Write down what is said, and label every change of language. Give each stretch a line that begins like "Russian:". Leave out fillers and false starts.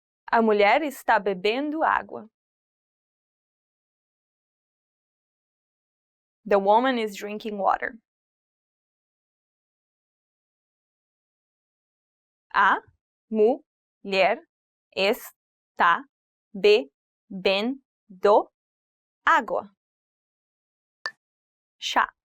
Portuguese: A mulher está bebendo água.
English: The woman is drinking water.
Portuguese: A mulher está bebendo água. Chá.